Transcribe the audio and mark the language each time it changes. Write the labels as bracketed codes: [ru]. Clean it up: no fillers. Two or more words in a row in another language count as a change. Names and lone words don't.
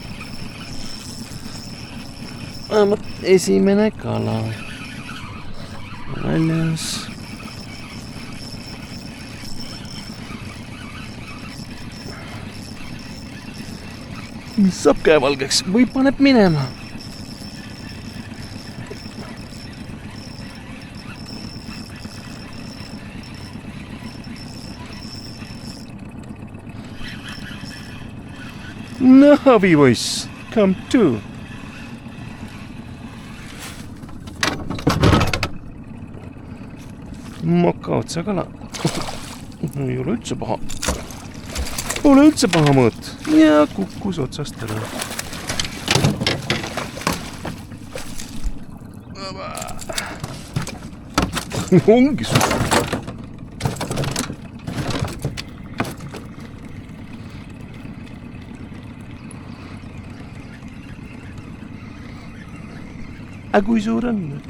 [et] Vähemalt esimene kala. Väljas. Mis saab käevalgeks? Või paneb minema. [en] Navi voice, come to. [et] Moka otsa kala. Ei ole üldse paha. Pole üldse paha mõõt. Ja kukkus otsast ära. Ongi suur. Aga kui suur on?